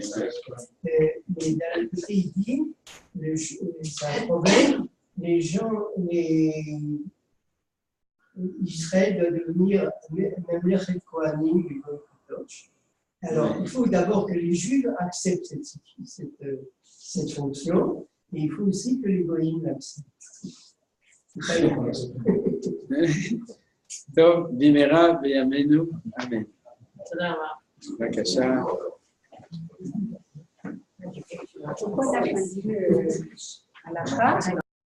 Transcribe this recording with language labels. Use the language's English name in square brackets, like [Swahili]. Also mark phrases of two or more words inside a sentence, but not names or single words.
[French] Mais dans le pays dit, c'est un problème, Israël doit devenir [Hebrew] ממלכת כהנים [French] et Kohanim. Alors, il faut d'abord que les Juifs acceptent cette fonction, et il faut aussi que les Goïms l'acceptent. [Hebrew] טוב, במהרה בימינו, אמן. תודה רבה. בבקשה. [French] Pourquoi tu as choisi à la fin